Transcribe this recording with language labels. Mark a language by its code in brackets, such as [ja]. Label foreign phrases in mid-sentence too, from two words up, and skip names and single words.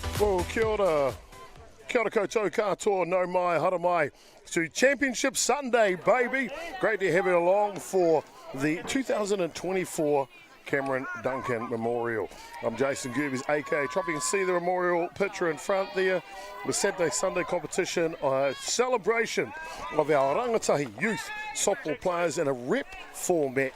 [mi] Well, kia ora koutou katoa, no mai, hara mai, [en] to Championship Sunday, baby. Great to have you along for the 2024 Cameron Duncan Memorial. I'm Jason Gerbes, aka Trop. You can see the memorial picture in front there. The Saturday Sunday competition, a celebration of our rangatahi youth softball players in a rep format.